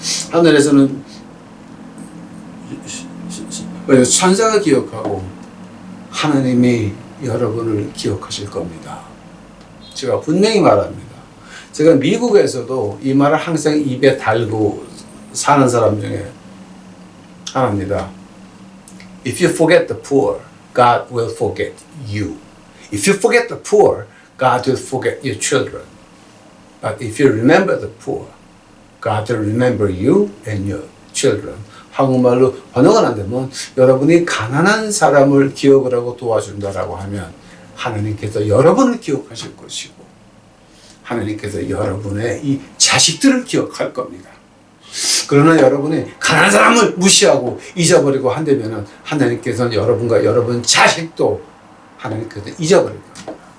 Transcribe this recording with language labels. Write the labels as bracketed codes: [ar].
[ko] 하늘에서는 천사가 기억하고 하나님이 여러분을 기억하실 겁니다. 제가 분명히 말합니다. 제가 미국에서도 이 말을 항상 입에 달고 사는 사람 중에 하나입니다. [en] If you forget the poor, God will forget you. If you forget the poor, God will forget your children. But if you remember the poor, God will remember you and your children. [ko] 한국말로 번역은 안 되면 여러분이 가난한 사람을 기억을 하고 도와준다라고 하면 하나님께서 여러분을 기억하실 것이고 하나님께서 여러분의 이 자식들을 기억할 겁니다. 그러나 여러분이 가난한 사람을 무시하고 잊어버리고 한다면 하나님께서는 여러분과 여러분 자식도 하나님께서 잊어버릴 겁니다.